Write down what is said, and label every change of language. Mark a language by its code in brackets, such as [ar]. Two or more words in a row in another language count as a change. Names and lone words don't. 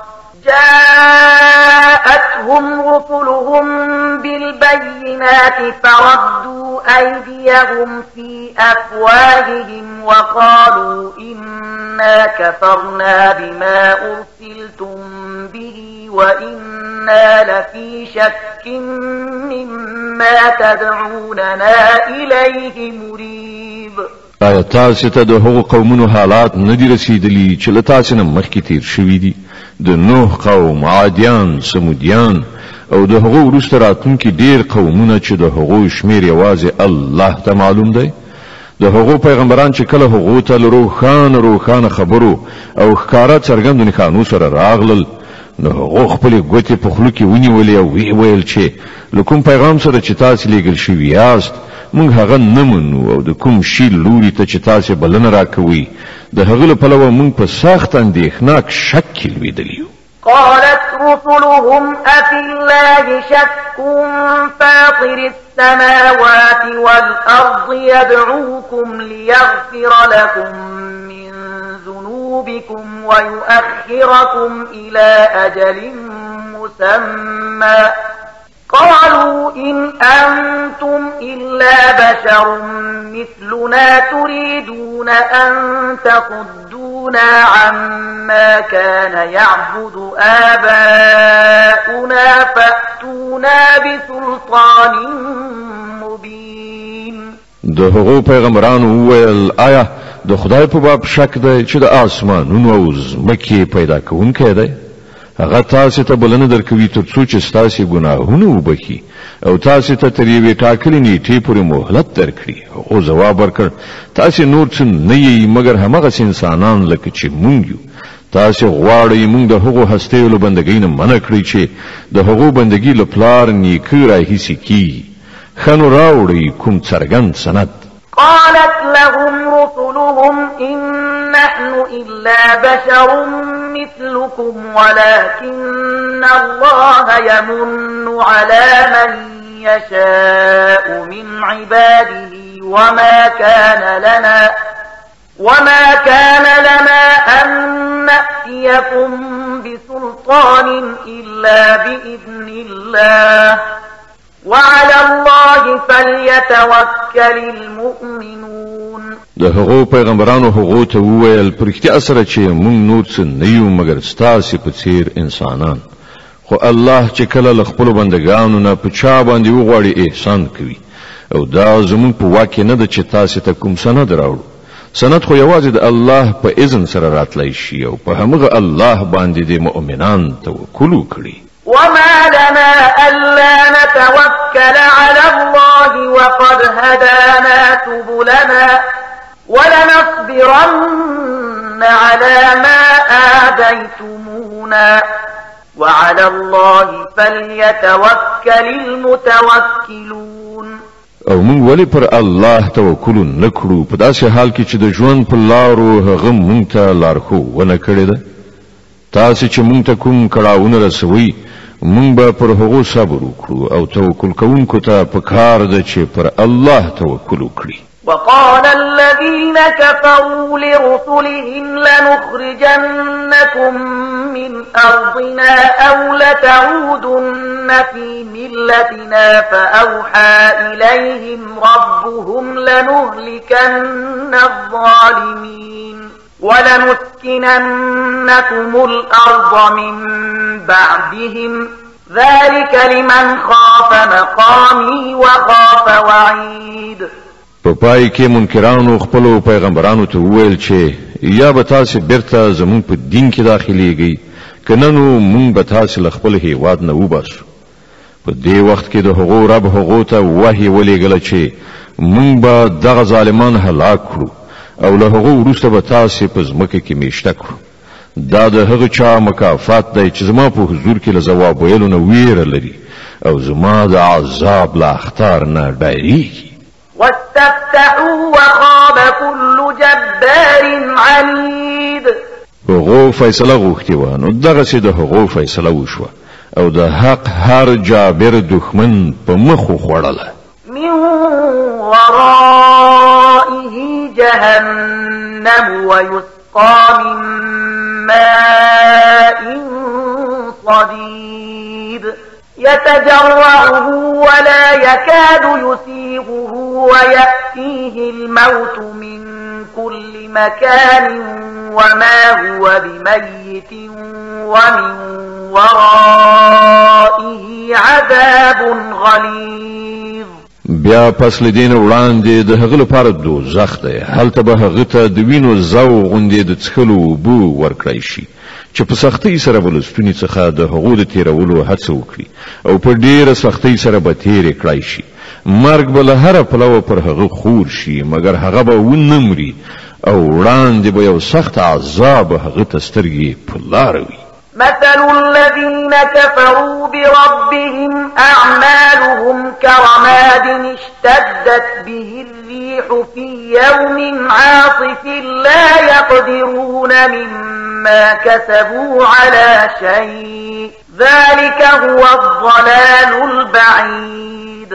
[ar] جاءتهم رسلهم بالبينات فردوا أيديهم في أفواههم وقالوا إنا كفرنا بما أرسلتم به وإنا لفي شك مما تدعوننا إليه مريب. [ps] آیا تاسو ته د هغو قومونو حالات نه دي رسیدلي چې له تاسو نه مخکې تیر شوي دي؟ د نوح قوم، عادیان، سمودیان او د هغو وروسته راتلونکي ډیر قومونه چې د هغو شمیر یوازې الله ته معلوم دی. د هغو پیغمبران چې کله هغو ته له روښانه خبرو او ښکاره څرګندو نښانو سره راغلل نو هغو خپلې ګوتې په خولو کې ونیولې او ویې ویل چې له کوم پیغام سره چې تاسې لیږل شوي یاست موږ هغه نه منو او د کوم شي لوري ته چې تاسې بلنه راکوئ د هغه له پلوه موږ په سخت اندېښناک شک کې لوېدلي یو. [ar] قالت رسلهم أفي الله شك فاطر السماوات والأرض يدعوكم ليغفر لكم من ذنوبكم ويؤخركم إلى أجل مسمى قالوا إن أنتم إلا بشر مثلنا تريدون أن تصدونا عما كان يعبد آباؤنا فأتونا بسلطان مبين. [ps] د هغو پیغمبرانو وویل آیا د خدای په باب شک دی چې د آسمانونو او ځمکې پیدا کوونکی دی؟ هغه تاسې ته بلنه درکوي تر څو چې ستاسې ګناهونه وبخي او تاسې ته تر یوې ټاکلې نیټې پورې مهلت درکړي. هغو ځواب ورکړ تاسې نور څه نه یئ مګر همغسې انسانان لکه چې مونږ یو. تاسې غواړئ مونږ د هغو هستیو له بندګۍ نه منع کړئ چې د هغو بندګي له پلار نیکه راهیسې کیږي. ښه نو راوړئ کوم څرګند سند. [ar] قالت لهم رسلهم إن نحن إلا بشر مثلكم ولكن الله يمن على من يشاء من عباده وما كان لنا أن نأتيكم بسلطان إلا بإذن الله وعلى الله فليتوكل المؤمنون. [ps] د هغو پیغمبرانو هغو ته وویل په رښتیا سره چې موږ نور څه نه یو مګر ستاسې په څیر انسانان، خو الله چې کله له خپلو بندګانو نه په چا باندې وغواړي احسان کوي او دا زموږ په واک کې نه ده چې تاسې ته کوم سند راوړو. سند خو یوازې د الله په اذن سره راتلی شي او په همغه الله باندې د مؤمنان توکل وکړي. [ar] وما لنا ألا نتوكل على الله وقد هدانا سبلنا ولنصبرن على ما آذيتمونا وعلى الله فليتوكل المتوكلون. [ps] او موږ ولی پر الله توکل نکړو په داسې حال کې چې د ژوند په لارو هغه موږ ته لارښوونه کړې ده. تاسې چې موږ ته کوم کړاوونه رسوي موږ به پر هغو صبر وکړو او توکل کوونکو ته پکار ده چې پر الله توکل وکړي. [ar] وقال الذين كفروا لرسلهم لنخرجنكم من أرضنا أو لتعودن في ملتنا فأوحى إليهم ربهم لنهلكن الظالمين. ولنسكننكم الأرض من بعدهم ذلك لمن خاف مقامي وخاف وعيد. [ps] په پای کې منکرانو خپل پیغمبرانو ته وویل چې یا به تاسو بیرته زمون په دین کې داخليږئ کنه نو مونږ به تاسو خپل هیواد نه وباسو. په دې وخت کې د هغو رب هغو ته وحي ولېږل چې مونږ به دغه ظالمان هلاک کړو او له هغو وروسته به تاسو په ځمکه کې میشته کړو. دا د هغه چا مکافات دی چې زما په حضور کې له ځواب ویلو نه ویره لري او زما د عذاب له اخطار نه ډاریږي. [ar] واستفتحوا وخاب كل جبار عنيد. [ps] هغو فیصله غوښتي و نو دغه سي د هغو فیصله وشوه او د حق هر جابر دښمن په مخ خوړله. [ar] من ورائه جهنم ويسقى من ماء صديد يتجرعه ولا يكاد يسيغه ويأتيه الموت من كل مكان وما هو بميت ومن ورائه عذاب غليظ. [ps] بیا پس لدین وړاندې د هغه لپاره دوزخ دی، هلته به هغه ته د وینو زو غوندې د څښلو بو ورکړی شي چې په سختۍ سره بلستونی څخه د هغو د تیرولو هڅه وکړي او په ډیره سختۍ سره به تیرې کړی شي. مرګ به له هره پلوه پر هغه خور شي مګر هغه به ونه مري او وړاندې به یو سخت عذاب هغه ته سترګې په لاره وي. [ar] مثل الذين كفروا بربهم أعمالهم كرماد اشتدت به الريح في يوم عاصف لا يقدرون مما كسبوا على شيء ذلك هو الضلال البعيد.